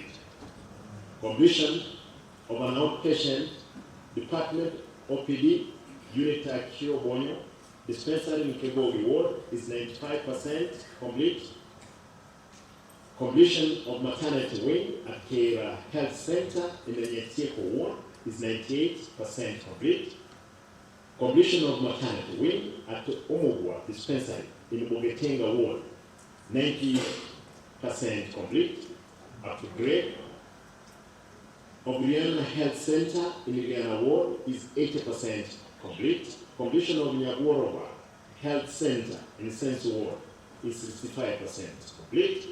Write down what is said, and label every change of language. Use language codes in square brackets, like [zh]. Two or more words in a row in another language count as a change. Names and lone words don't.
[en] Completion of an outpatient department OPD unit at Kyo Bonyo dispensary in Kebogi Ward is 95% complete. Completion of maternity wing at Kera Health Center in the Nyetieko Ward is 98% complete. Completion of maternity wing at Omogwa dispensary in Bogetenga ward, 90% complete, up to grade. Obriana Health Center in Iliana ward is 80% complete. Completion of Nyagorova Health Center in Sensu ward is 65% complete.